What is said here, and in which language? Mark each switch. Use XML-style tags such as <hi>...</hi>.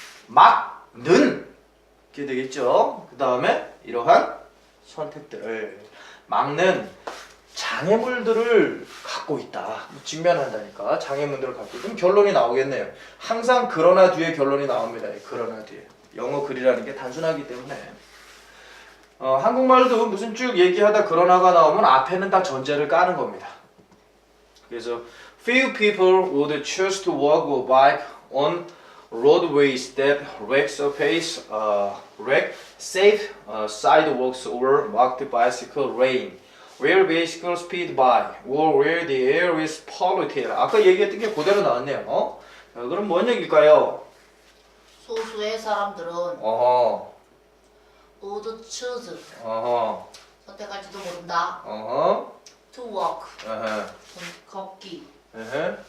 <ko>막는 이렇게 되겠죠? 그 다음에 이러한 선택들을 막는 장애물들을 갖고 있다. 직면한다니까. 장애물들을 갖고 있다. 그럼 결론이 나오겠네요. 항상 그러나 뒤에 결론이 나옵니다. 그러나 뒤에. 영어 글이라는 게 단순하기 때문에. 한국말도 무슨 쭉 얘기하다 그러나가 나오면 앞에는 다 전제를 까는 겁니다.</ko> <en>그래서 few people would choose to walk or bike on roadways that lack surface, lack safe sidewalks or marked bicycle lane, where bicycle speed by, or where the air is polluted.</en> <ko>아까 얘기했던 게 그대로 나왔네요. 그럼 뭔 얘기일까요? 소수의 사람들은 어허.</ko> <en>would choose</en> <ko>어허. 선택할지도 모른다. 어허.</ko> <en>to walk</en> <ko>에헤. 걷기 에헤.</ko>